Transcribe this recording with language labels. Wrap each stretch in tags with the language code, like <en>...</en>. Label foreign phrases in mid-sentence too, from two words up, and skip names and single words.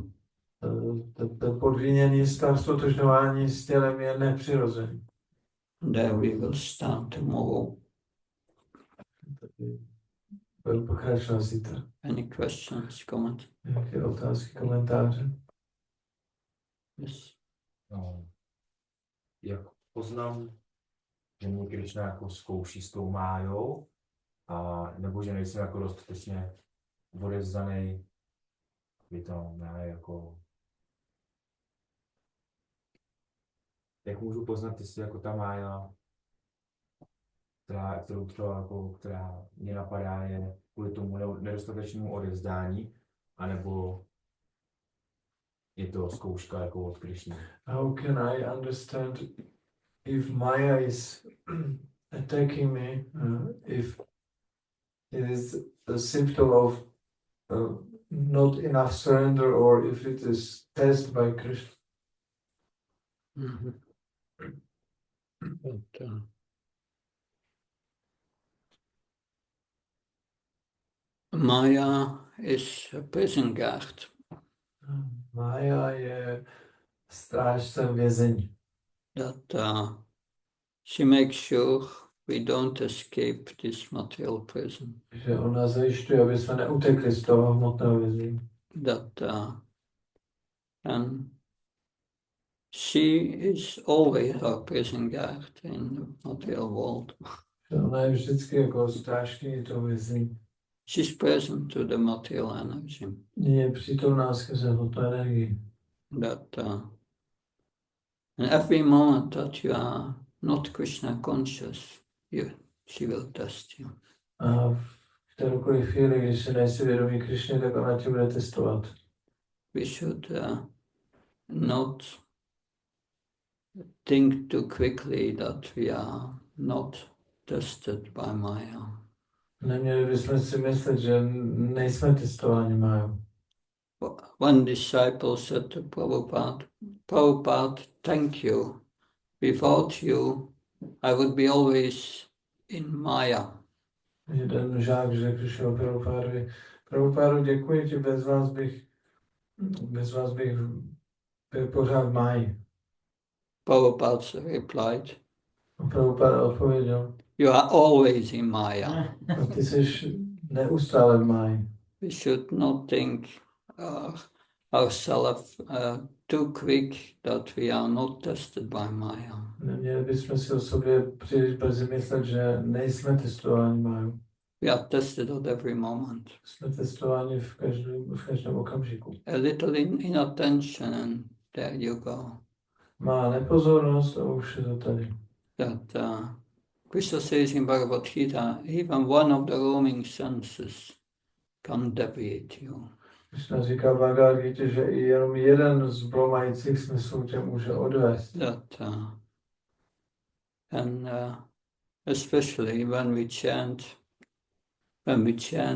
<cs>Ten podvíněný stav stotožňování s tělem je nepřirozený.</cs> <en>There we will start tomorrow.</en> <cs>Budu pokračovat zítra.</cs> <en>Any questions, comments?</en> <cs>Nějaké otázky, komentáře?</cs> <en>Yes.</en> <cs>No, jak poznám, že mě Krišna jako zkouší s tou májou, a nebo že nejsem jako dostatečně odevzdaný, by to ne, jako... Jak můžu poznat, jestli jako ta mája, která mě napadá, je kvůli tomu nedostatečnému odevzdání, anebo je to zkouška jako od Krišny.</cs> <en>How can I understand if Maya is attacking me, if it is a symptom of not enough surrender, or if it is test by Krishna? Mm-hmm. But, Maya is a prison guard.</en> <cs>Maya je strážcem vězení.</cs> <en>That she makes sure we don't escape this material prison.</en> <cs>Že ona zajišťuje, aby jsme neutekli z toho hmotného vězení.</cs> <en>That and she is always our prison guard in the material world.</en> <cs>Že ona je vždycky jako strážkyní toho vězení.</cs> <en>She's present to the material energy.</en> <cs>Je přítomná skrze hmotnou energii.</cs> <en>That in every moment that you are not Krishna conscious, she will test you.</en> <cs>A v kteroukoliv chvíli, když se nejsi vědomí Krišny, tak ona tě bude testovat.</cs> <en>We should not think too quickly that we are not tested by Maya.</en> <cs>Neměli bychom si myslet, že nejsme testováni Májou.</cs> <en>One disciple said to Prabhupada, Prabhupada, thank you. Without you, I would be always in Maya.</en> <cs>Jeden žák řekl šel Prabhupádovi, Prabhupádo, děkuji ti, bez vás bych byl pořád v Máji.</cs> <en>Prabhupada replied,</en> <cs>A Prabhupáda odpověděl,</cs> <en>you are always in Maya.</en> <cs>a ty jsi neustále v Máji.</cs> <en>We should not think ourselves too quick that we are not tested by Maya.</en> <cs>Neměli bychom si o sobě příliš brzy myslet, že nejsme testováni Májou.</cs> <en>We are tested at every moment.</en> <cs>Jsme testováni v každém okamžiku.</cs> <en>A little inattention and there you go.</en> <cs>Má nepozornost a už je to tady.</cs> <en>That Krishna says in Bhagavad Gita, even one of the roaming senses can deviate you.</en> <cs>Krishna říká v Bhagavad Gita, že i jenom jeden z blomajících smyslů tě může odvést.</cs> <en>That and especially when we chant, the holy name, make sure</en>